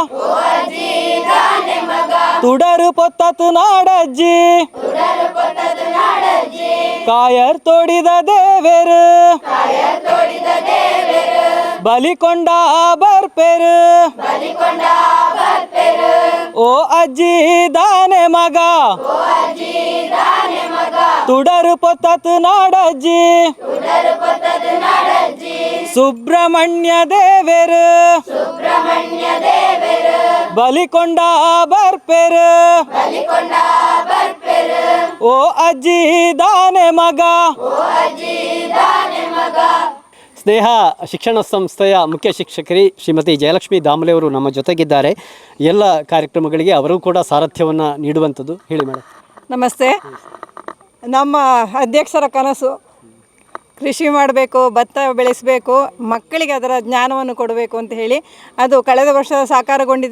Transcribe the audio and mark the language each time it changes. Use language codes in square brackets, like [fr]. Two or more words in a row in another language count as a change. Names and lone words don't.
[tcy] ತುಡರು ಪೊತ್ತತ್ ನಾಡಜ್ಜಿ, ಕಾಯರ್ ತೋಡಿದ ದೇವೇರು ಬಲಿಕೊಂಡ ಬರ್ಪೇರು, ಓ ಅಜ್ಜಿ ದಾನೆ ಮಗ ತುಡರು ಪೊತ್ತತ್ ನಾಡಜ್ಜಿ, ಸುಬ್ರಹ್ಮಣ್ಯ ದೇವೇರು ಬಲಿಕೊಂಡ ಬರ್ಪೇರು, ಓ ಅಜ್ಜಿ ದಾನೆ ಮಗ. [kn] ಸ್ನೇಹ ಶಿಕ್ಷಣ ಸಂಸ್ಥೆಯ ಮುಖ್ಯ ಶಿಕ್ಷಕರಿ ಶ್ರೀಮತಿ ಜಯಲಕ್ಷ್ಮಿ ದಾಮಲೆ ಅವರು ನಮ್ಮ ಜೊತೆಗಿದ್ದಾರೆ. ಎಲ್ಲ ಕಾರ್ಯಕ್ರಮಗಳಿಗೆ ಅವರು ಕೂಡ ಸಾರಥ್ಯವನ್ನು ನೀಡುವಂಥದ್ದು. ಹೇಳಿ ಮೇಡಮ್. ನಮಸ್ತೆ. ನಮ್ಮ ಅಧ್ಯಕ್ಷರ ಕನಸು ಕೃಷಿ ಮಾಡಬೇಕು, ಭತ್ತ ಬೆಳೆಸಬೇಕು, ಮಕ್ಕಳಿಗೆ ಅದರ ಜ್ಞಾನವನ್ನು ಕೊಡಬೇಕು ಅಂತ ಹೇಳಿ ಅದು ಕಳೆದ ವರ್ಷ ಸಾಕಾರಗೊಂಡಿದೆ.